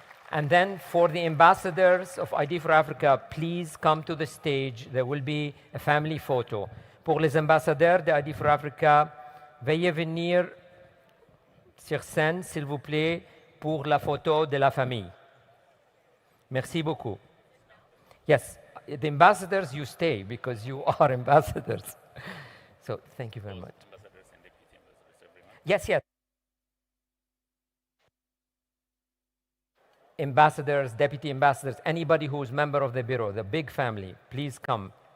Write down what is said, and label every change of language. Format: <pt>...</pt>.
<en>And then for the ambassadors of ID for Africa, please come to the stage. There will be a family photo.</en> <fr>Pour les ambassadeurs de ID for Africa, veuillez venir sur scène, s'il vous plaît, pour la photo de la famille. Merci beaucoup.</fr> <en>Yes, the ambassadors, you stay because you are ambassadors. So thank you very much. Yes, yes. Ambassadors, deputy ambassadors, anybody who is member of the bureau, the big family, please come.</en>